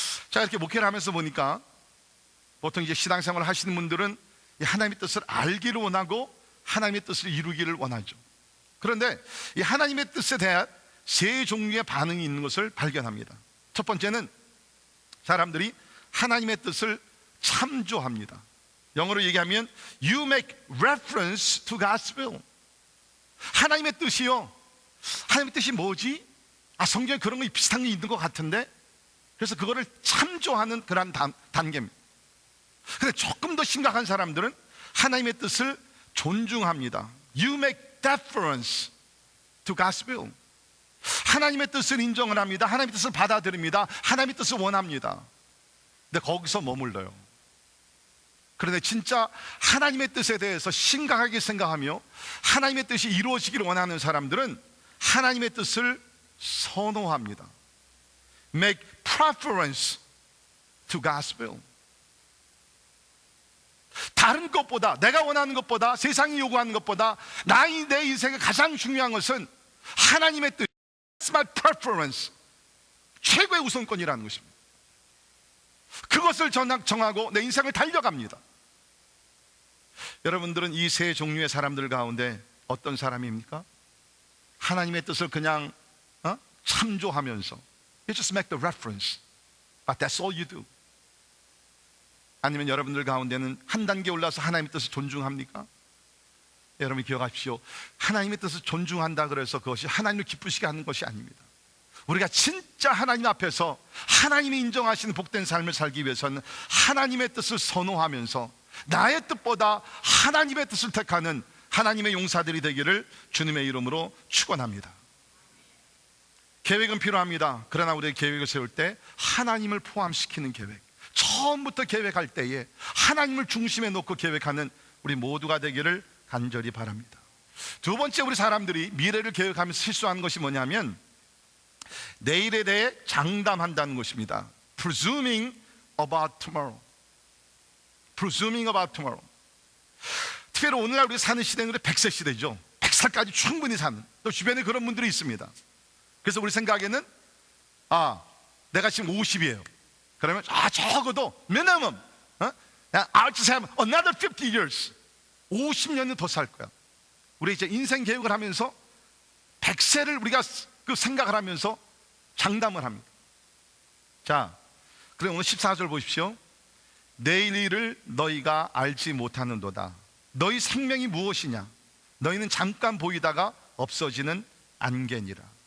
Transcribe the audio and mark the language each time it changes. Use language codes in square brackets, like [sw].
[ko] 제가 이렇게 목회를 하면서 보니까 보통 이제 신앙생활을 하시는 분들은 하나님의 뜻을 알기를 원하고 하나님의 뜻을 이루기를 원하죠. 그런데 이 하나님의 뜻에 대한 세 종류의 반응이 있는 것을 발견합니다. 첫 번째는 사람들이 하나님의 뜻을 참조합니다. 영어로 얘기하면 [en] You make reference to God's will. [ko] 하나님의 뜻이요, 하나님의 뜻이 뭐지? 성경에 그런 거 비슷한 게 있는 것 같은데, 그래서 그거를 참조하는 그런 단계입니다. 근데 조금 더 심각한 사람들은 하나님의 뜻을 존중합니다. [en] You make deference to God's will. [ko] 하나님의 뜻을 인정을 합니다. 하나님의 뜻을 받아들입니다. 하나님의 뜻을 원합니다. 근데 거기서 머물러요. 그런데 진짜 하나님의 뜻에 대해서 심각하게 생각하며 하나님의 뜻이 이루어지기를 원하는 사람들은 하나님의 뜻을 선호합니다. [en] Make preference to God's will. [ko] 다른 것보다, 내가 원하는 것보다, 세상이 요구하는 것보다 내 인생에 가장 중요한 것은 하나님의 뜻. [en] That's my preference. [ko] 최고의 우선권이라는 것입니다. 그것을 정하고 내 인생을 달려갑니다. 여러분들은 이 세 종류의 사람들 가운데 어떤 사람입니까? 하나님의 뜻을 그냥 참조하면서 [en] You just make the reference, but that's all you do. [ko] 아니면 여러분들 가운데는 한 단계 올라서 하나님의 뜻을 존중합니까? 여러분이 기억하십시오. 하나님의 뜻을 존중한다 그래서 그것이 하나님을 기쁘시게 하는 것이 아닙니다. 우리가 진짜 하나님 앞에서 하나님이 인정하시는 복된 삶을 살기 위해서는 하나님의 뜻을 선호하면서 나의 뜻보다 하나님의 뜻을 택하는 하나님의 용사들이 되기를 주님의 이름으로 축원합니다. 계획은 필요합니다. 그러나 우리의 계획을 세울 때 하나님을 포함시키는 계획, 처음부터 계획할 때에 하나님을 중심에 놓고 계획하는 우리 모두가 되기를 간절히 바랍니다. 두 번째, 우리 사람들이 미래를 계획하면서 실수하는 것이 뭐냐면 내일에 대해 장담한다는 것입니다. [en] Presuming about tomorrow. Presuming about tomorrow. [ko] 특별히 오늘날 우리 사는 시대는 100세 시대죠. 100살까지 충분히 사는, 또 주변에 그런 분들이 있습니다. 그래서 우리 생각에는 내가 지금 50이에요. 그러면 적어도 [en] minimum I'll just have another 50 years. [ko] 50년은 더 살 거야. 우리 이제 인생 계획을 하면서 100세를 우리가 그 생각을 하면서 장담을 합니다. 자, 그럼 오늘 14절 보십시오. 내일 일을 너희가 알지 못하는도다. 너희 생명이 무엇이냐? 너희는 잠깐 보이다가 없어지는 안개니라.